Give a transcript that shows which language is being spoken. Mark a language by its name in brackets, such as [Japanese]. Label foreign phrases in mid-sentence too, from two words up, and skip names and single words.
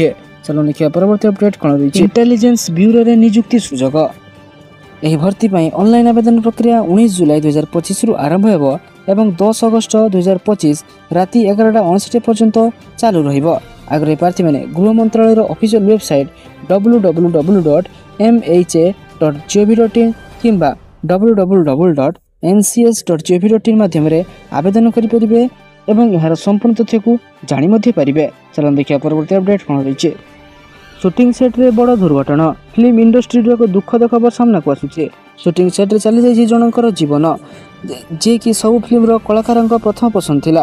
[Odia] ଚାଲନ୍ତୁ ଦେଖିବା ପରବର୍ତ୍ତୀ ଅପଡେଟ୍ କ'ଣ ରହିଛି। ଇଣ୍ଟେଲିଜେନ୍ସ ବ୍ୟୁରୋରେ ନିଯୁକ୍ତି ସୁଯୋଗ। ଏହି ଭର୍ତ୍ତି ପାଇଁ ଅନଲାଇନ୍ ଆବେଦନ ପ୍ରକ୍ରିୟା 19 ଜୁଲାଇ 2025ରୁ ଆରମ୍ଭ ହେବ ଏବଂ 10 ଅଗଷ୍ଟ 2025 ରାତି 11:59 ପର୍ଯ୍ୟନ୍ତ ଚାଲୁ ରହିବ। ଆଗ୍ରହୀ ପ୍ରାର୍ଥୀମାନେ ଗୃହ ମନ୍ତ୍ରାଳୟର [English] official website [Odia] www.mha.gov.in କିମ୍ବା www.ncs.gov.in ମାଧ୍ୟମରେ ଆବେଦନ କରିପାରିବେ ଏବଂ ଏହାର ସମ୍ପୂର୍ଣ୍ଣ ତଥ୍ୟକୁ ଜାଣି ମଧ୍ୟ ପାରିବେ। ଚାଲନ୍ତୁ ଦେଖିବା ପରବର୍ତ୍ତୀ ଅପଡେଟ୍ କ'ଣ ରହିଛି। [English] shooting set [Odia] ବଡ଼ ଦୁର୍ଘଟଣା। [English] film industry [Odia] ଏକ ଦୁଃଖଦ ଖବର ସାମ୍ନାକୁ ଆସୁଛି। [English] shooting set [Odia] ଚାଲିଯାଇଛି ଜଣଙ୍କର ଜୀବନ, ଯିଏକି ସବୁ ଫିଲ୍ମର କଳାକାରଙ୍କ ପ୍ରଥମ ପସନ୍ଦ ଥିଲା।